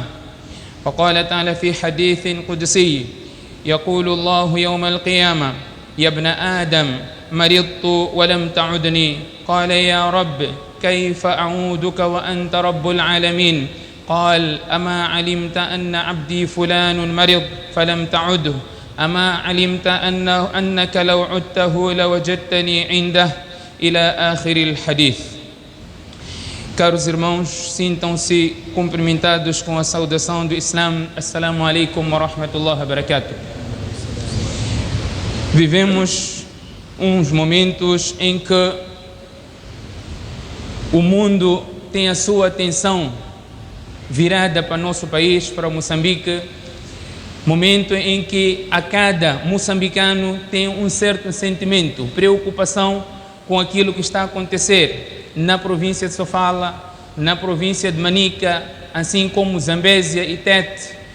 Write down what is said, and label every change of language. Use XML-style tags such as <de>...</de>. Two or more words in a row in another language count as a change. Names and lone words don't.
<ar>وقال تعالى في حديث قدسي يقول الله يوم القيامة يا ابن آدم مرضت ولم تعدني قال يا رب كيف أعودك وأنت رب العالمين قال أما علمت أن عبدي فلان مرض فلم تعده أما علمت أنك لو عدته لوجدتني عنده إلى آخر الحديث.</ar> <pt>Caros irmãos, sintam-se cumprimentados com a saudação do Islã.</pt> <ar>السلام عليكم ورحمة الله وبركاته.</ar> <pt>Vivemos uns momentos em que o mundo tem a sua atenção virada para nosso país, para Moçambique, momento em que a cada moçambicano tem um certo sentimento, preocupação com aquilo que está a acontecer na província de Sofala, na província de Manica, assim como Zambésia e Tete.</pt>